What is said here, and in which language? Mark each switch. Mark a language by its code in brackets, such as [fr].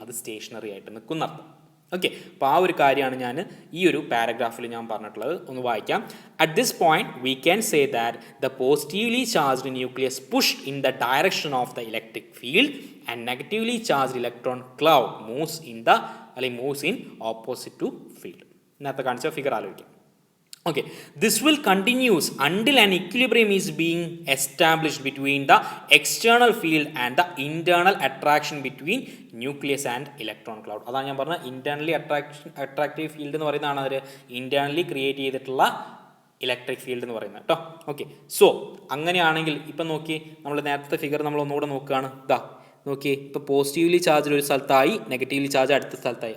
[ml] അത് സ്റ്റേഷനറി ആയിട്ട് നിൽക്കുന്നർത്ഥം. ഓക്കെ, അപ്പോൾ ആ ഒരു കാര്യമാണ് ഞാൻ ഈ ഒരു പാരഗ്രാഫിൽ ഞാൻ പറഞ്ഞിട്ടുള്ളത്. ഒന്ന് വായിക്കാം. [en] At this point we can say that the positively charged nucleus push in the direction of the electric field and negatively charged electron cloud moves in opposite to field. [ml] ഇതിനകത്ത് കാണിച്ച ഫിഗർ ആലോചിക്കാം. [en] Okay, this will continues until an equilibrium is being established between the external field and the internal attraction between nucleus and electron cloud. [ml] അതാണ് ഞാൻ പറഞ്ഞ internally attractive field എന്ന് പറയുന്നതാണ് അവർ internally create ചെയ്തിട്ടുള്ള electric field എന്ന് പറയുന്നത് കേട്ടോ. ഓക്കെ, സോ അങ്ങനെയാണെങ്കിൽ ഇപ്പം നോക്കി, നമ്മൾ നേരത്തെ ഫിഗർ നമ്മൾ ഒന്നുകൂടെ നോക്കുകയാണ്. നോക്കിയേ, ഇപ്പോൾ പോസിറ്റീവ്ലി ചാർജ് ഒരു സ്ഥലത്തായി, നെഗറ്റീവ്ലി ചാർജ് അടുത്ത സ്ഥലത്തായി.